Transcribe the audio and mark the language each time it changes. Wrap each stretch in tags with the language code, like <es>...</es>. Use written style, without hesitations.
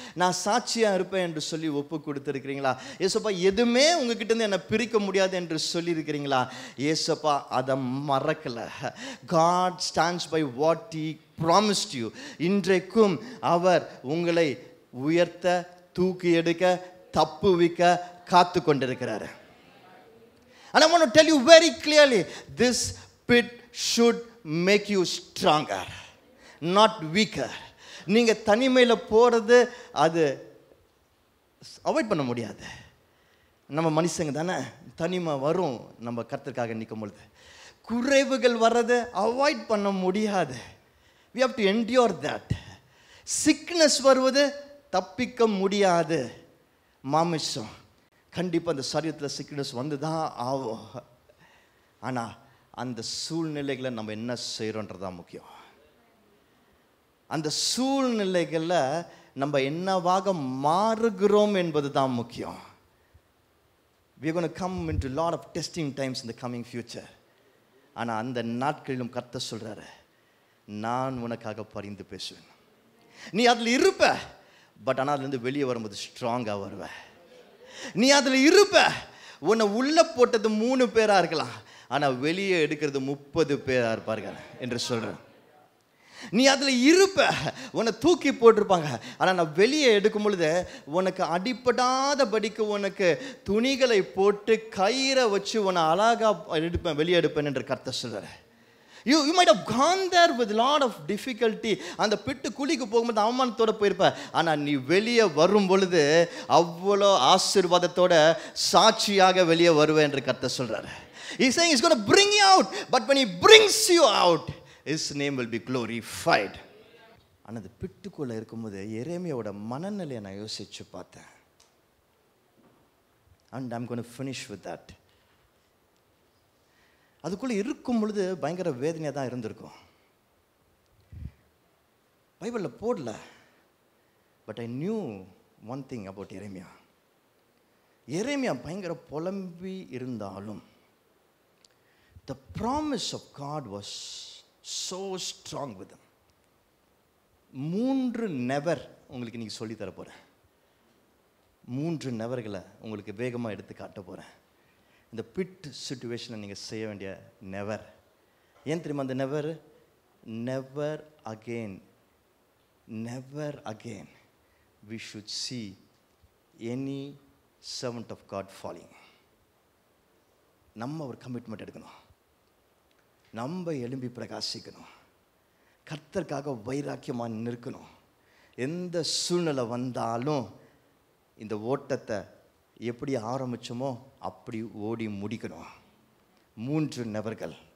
<ta>நான் சாட்சியாக இருப்பேன் என்று சொல்லி ஒப்பு கொடுத்துருக்கிறீங்களா? இயேசுப்பா எதுவுமே உங்ககிட்டேருந்து என்னை பிரிக்க முடியாது என்று சொல்லியிருக்கிறீங்களா? இயேசுப்பா அதை மறக்கலை.</ta> <en>God stands by what he promised you.</en> <ta>இன்றைக்கும் அவர் உங்களை உயர்த்த, தூக்கி எடுக்க, தப்புவிக்க காத்து கொண்டிருக்கிறார்.</ta> <en>And I want to tell you very clearly, this pit should make you stronger, not weaker.</en> <ta>நீங்க தனிமையில போறது அது அவாய்ட் பண்ண முடியாது. நம்ம மனுஷங்க தானே, தனிமை வரும். நம்ம கர்த்தருக்காக நிற்கும் பொழுது குறைவுகள் வர்றது அவாய்ட் பண்ண முடியாது.</ta> <en>we have to endure that.</en> <ta>Sickness வருவது தப்பிக்க முடியாது. மாமிசம் கண்டிப்பாக அந்த சரீரத்தில் சிக்னஸ் வந்து தான் ஆகும். ஆனால் அந்த சூழ்நிலைகளை நம்ம என்ன செய்கிறோன்றதான் முக்கியம். அந்த சூழ்நிலைகளில் நம்ம என்னவாக மாறுகிறோம் என்பது தான் முக்கியம்.</ta> <en>we are going to come into a lot of testing times in the coming future.</en> <ta>ஆனால் அந்த நாட்களிலும் கர்த்தர் சொல்கிறாரு, நான் உனக்காக பரிந்து பேசுவேன். நீ அதில் இருப்ப, பட் ஆனால் அதுலேருந்து வெளியே வரும்போது ஸ்ட்ராங்காக வருவ. நீ அதில் இருப்ப, உன்னை உள்ளே போட்டது 3 பேராக இருக்கலாம், ஆனால் வெளியே எடுக்கிறது 30 பேராக இருப்பார்கள் என்று சொல்கிறேன். நீ அதில் இருப்ப, உன்னை தூக்கி போட்டிருப்பாங்க, ஆனால் நான் வெளியே எடுக்கும் பொழுது உனக்கு அடிப்படாதபடிக்கு உனக்கு துணிகளை போட்டு கயிறை வச்சு உன்னை அழகாக எடுப்பேன், வெளியே எடுப்பேன் என்று கர்த்தர் சொல்கிறார்.</ta> <en>You might have gone there with a lot of difficulty.</en> <ta>அந்த பிட்டு குழிக்கு போகும்போது அவமானத்தோட போயிருப்ப, ஆனால் நீ வெளியே வரும் பொழுது அவ்வளோ ஆசீர்வாதத்தோட சாட்சியாக வெளியே வருவேன் என்று கர்த்தர் சொல்றாரு.</ta> <en>He's saying he's going to bring you out, but when he brings you out, his name will be glorified.</en> <ta>ஆனால் அந்த பிட்டுக்குள்ளே இருக்கும்போது எரேமியாவோட மனநிலையை நான் யோசிச்சு பார்த்தேன்.</ta> <en>And I'm going to finish with that.</en> <ta>அதுக்குள்ளே இருக்கும் பொழுது பயங்கர வேதனையாக தான் இருந்திருக்கும். பைபிளில் போடல,</ta> <en>But I knew one thing about எரேமியா.</en> <ta>எரேமியா பயங்கர புலம்பி இருந்தாலும்</ta> <en>the promise of God was so strong with him.</en> <ta>3 never உங்களுக்கு இன்னைக்கு சொல்லி தர போகிறேன். 3 நெவர்களை உங்களுக்கு வேகமாக எடுத்து காட்ட போகிறேன். இந்த பிட் சிச்சுவேஷனை நீங்கள் செய்ய வேண்டிய நெவர். ஏன் தெரியுமா அந்த never?</ta> <en>Never again, never again we should see any servant of God falling.</en> <ta>நம்ம ஒரு கமிட்மெண்ட் எடுக்கணும், நம்ம எழும்பி பிரகாசிக்கணும், கர்த்தருக்காக வைராக்கியமாக நிற்கணும். எந்த சூழ்நிலை வந்தாலும் இந்த ஓட்டத்தை எப்படி ஆரம்பிச்சோமோ அப்படி ஓடி முடிக்கணும். 3 நெவர்கள்.</ta>